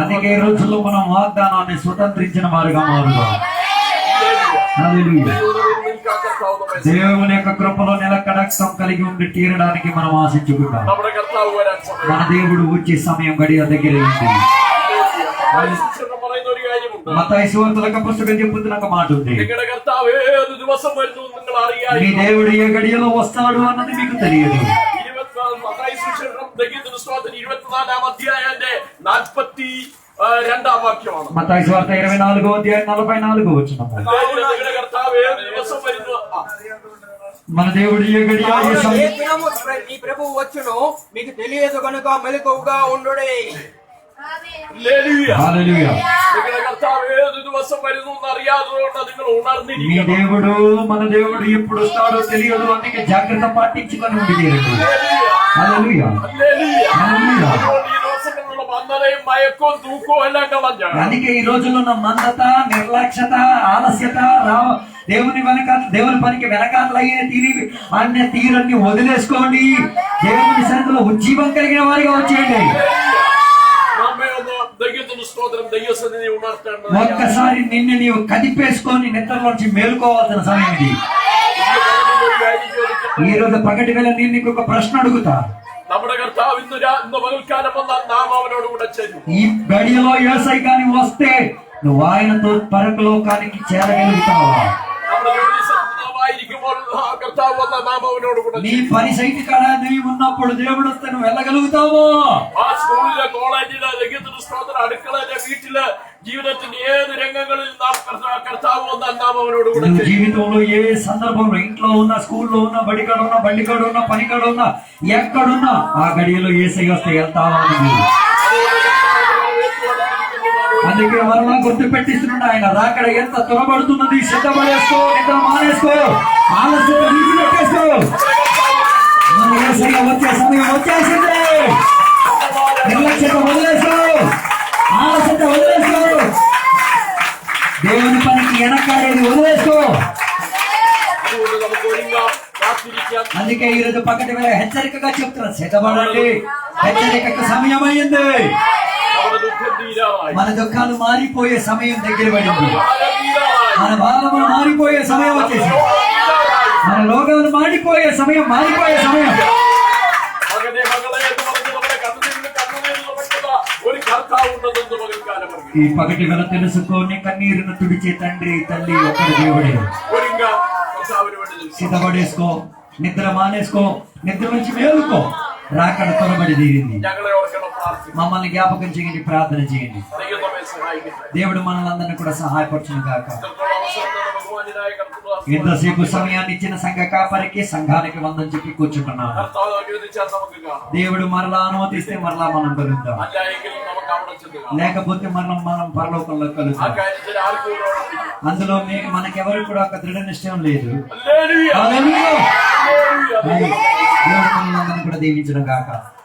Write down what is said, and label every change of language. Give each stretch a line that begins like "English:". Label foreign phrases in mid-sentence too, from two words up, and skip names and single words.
Telugu: అందుకే ఈ రోజుల్లో మనం వాగ్దానాన్ని స్వతంత్రించిన వారుగా మారుదాం. హల్లెలూయా. దేవుని యొక్క కృపలో నిలకడత్వం కలిగి ఉండి తీరడానికి మనం ఆశించుకుంటాం.
Malayalam: നമ്മുടെ കർത്താവ് വരാൻ സമയം.
Telugu: మన దేవుడు వచ్చే సమయం గడియ దగ్గర ఉంది.
Malayalam: ശിഷ്യന്മാർ പറയുന്ന ഒരു കാര്യമുണ്ട്.
Telugu: మత్తయి సువార్తల పుస్తకం చెప్పుతున్న ఒక మాట ఉంది.
Malayalam: നിങ്ങളുടെ കർത്താവ് ഏത് ദിവസം വരുന്നു നിങ്ങൾ
Telugu: మీ
Malayalam: അറിയാം.
Telugu: దేవుడు ఏ గడియలో వస్తాడు అన్నది మీకు తెలియదు.
Malayalam: 24-ാം അധ്യായത്തിന്റെ 42-ാം വാക്യമാണ്.
Telugu: మత్తయి సువార్త 24వ అధ్యాయం 44వ వచనం.
Malayalam: നിങ്ങളുടെ കർത്താവ് ഏത് ദിവസം വരുന്നു.
Telugu: మన దేవుడు ఏ గడియ ఏ ఏ సమయం దినము మీ ప్రభువు వచ్చును మీకు తెలియదు కనుక మెలకువగా ఉండుడి. ఆమేన్.
Malayalam: ഹല്ലേലൂയ.
Telugu: హల్లెలూయా.
Malayalam: നിങ്ങളുടെ കർത്താവ് ഏത് ദിവസം വരുന്നു എന്ന് അറിയാത്തതുകൊണ്ട് നിങ്ങൾ
Telugu: మీ
Malayalam: ഉണർന്നിരിക്കണം.
Telugu: దేవుడు మన దేవుడు ఎప్పుడు వస్తాడో తెలియదు, అందుకే జాగ్రత్త పాటించుకొని ఉండి తీరండి. హల్లెలూయా.
Malayalam: ഹല്ലേലൂയ.
Telugu: హల్లెలూయా.
Malayalam: അതുകൊണ്ട് ഈ ദിവസങ്ങളിലുള്ള മന്ദതയും മയക്കവും തൂക്കവും എല്ലാം കളഞ്ഞ
Telugu: అందుకే ఈ రోజుల్లో ఉన్న మందత, నిర్లక్ష్యత, ఆలస్యత, దేవుని పనికి వెనకాలయ్యే అన్ని తీరన్ని వదిలేసుకోండి. దేవుని సన్నిధిలో ఉజ్జీవం కలిగిన వారిగా వచ్చేయండి.
Malayalam: നമ്മെ ഒന്ന് ദൈവത്തിന് സ്തോത്രം, ദൈവസന്നിധി ഉണർത്തേണ്ടത്.
Telugu: ఒక్కసారి నిన్ను నీవు కదిపేసుకొని నిద్రలోంచి మేలుకోవాల్సిన సమయం ఇది. ఈ రోజు పగటి వేళ నేను నీకు ఒక ప్రశ్న అడుగుతా.
Malayalam: നമ്മുടെ കർത്താവ് ഇന്ന് പകൽക്കാലം വന്നാൽ നാം അവനോട് കൂടെ ചെല്ലും.
Telugu: ఈ గడియలో యేసయ్య గాని వస్తే నువ్వు ఆయనతో పరలోకానికి చేరగలుగుతావా?
Malayalam: നമ്മുടെ ജോലി സ്ഥലത്ത് നാം ആയിരിക്കുമ്പോൾ ആ കർത്താവ് വന്നാൽ നാം അവനോട് കൂടെ
Telugu: నీ
Malayalam: ചെല്ലും.
Telugu: పని సైట్ కాడ నీవు ఉన్నప్పుడు దేవుడు వస్తే నువ్వు వెళ్ళగలుగుతావో?
Malayalam: ആ സ്കൂളിലെ, കോളേജിലെ, ദൈവത്തിന് സ്തോത്രം, അടുക്കളയിലെ, വീട്ടിലെ, ജീവിതത്തിന്റെ ഏത് രംഗങ്ങളിൽ നാം കർത്താവ് വന്നാൽ നാം അവനോട് കൂടെ
Telugu: నువ్వు
Malayalam: ചെല്ലും.
Telugu: జీవితంలో ఏ సందర్భంలో, ఇంట్లో ఉన్నా, స్కూల్లో ఉన్నా, బడికాడ ఉన్నా, బండికాడ ఉన్నా, పనికాడ ఉన్నా, ఎక్కడున్నా ఆ గడియలో యేసయ్య వస్తే వెళ్తావా నువ్వు? అందుకే మరలా గుర్తు పెట్టిస్తున్నాడు, ఆయన రాకడ ఎంత త్వరపడుతున్నది. సిద్ధపడేసుకో, నిద్ర మానేసుకో, ఆలస్యం విడిచిపెట్టేసుకో. మన యేసయ్య వచ్చే సమయం వచ్చేసింది. నిర్లక్ష్యత వదిలేసుకో, ఆలస్యత వదిలేసుకో, దేవుని పనికి వెనకాడేది వదిలేసుకో.
Malayalam: അതുകൊണ്ട് നമുക്ക് ഒരുങ്ങാം, കാത്തിരിക്കാം.
Telugu: అందుకే ఈ రోజు పక్కటి వేళ హెచ్చరికగా చెప్తున్నా, సిద్ధపడండి, హెచ్చరికకు సమయం అయింది.
Malayalam: നമ്മുടെ ദുഃഖം തീരാറായി.
Telugu: మన దుఃఖాలు మారిపోయే సమయం దగ్గర పడింది.
Malayalam: ഭാരം തീരാറായി.
Telugu: మన భారము మారిపోయే సమయం వచ్చేసి, మన లోకాలు మారిపోయే సమయం, మారిపోయే సమయం.
Malayalam: മകനെ, മകളെ എന്ന് പറഞ്ഞ് നമ്മുടെ കണ്ണുനീരിൽ തുടങ്ങുന്ന ഒരു കർത്താവ് ഉണ്ടെന്ന് പകൽക്കാലം അറിയാം.
Telugu: ఈ పగటి వేళ తెలుసుకొని కన్నీరును తుడిచే తండ్రి, తల్లి ఒక్కడి దేవుడే.
Malayalam: ഒരുങ്ങാം, കർത്താവിന് വേണ്ടി നിൽക്കാം.
Telugu: సిద్ధపడేసుకో, నిద్ర మానేసుకో, నిద్ర నుంచి మేలుకో, రాకడ త్వరబడి తీరింది.
Malayalam: ഞങ്ങളെ ഓർക്കണം, പ്രാർത്ഥിക്കണം.
Telugu: మమ్మల్ని జ్ఞాపకం చేయండి, ప్రార్థన చేయండి.
Malayalam: ദൈവം നമ്മെ സഹായിക്കട്ടെ.
Telugu: దేవుడు మనల్ని అందరినీ కూడా సహాయపరచును గాక.
Malayalam: ഇത്രത്തോളം അവസരം തന്ന ബഹുമാന്യനായ കർത്താവ്,
Telugu: ఎంతసేపు సమయాన్ని ఇచ్చిన సంఘ కాపరికి, సంఘానికి వందం చెప్పి కూర్చుంటున్నాను.
Malayalam: കർത്താവ് അനുവദിച്ചാൽ നമുക്ക് കാണാം.
Telugu: దేవుడు మరలా అనుమతిస్తే మరలా మనం కలుద్దాం,
Malayalam: അല്ല എങ്കിൽ നമുക്ക് അവിടെ ചെന്ന് കാണാം.
Telugu: లేకపోతే మనం పరలోకంలో
Malayalam: ആ
Telugu: కలుద్దాం.
Malayalam: കാര്യത്തിൽ ആർക്കും ഒരു ഉറപ്പില്ല.
Telugu: అందులో మనకెవరికి కూడా ఒక దృఢ నిశ్చయం లేదు.
Malayalam: ഹല്ലേലൂയ.
Telugu: హల్లెలూయా.
Malayalam: ഹല്ലേലൂയ.
Telugu: దేవుడు మనల్ని అందరినీ కూడా దీవించడం గాక.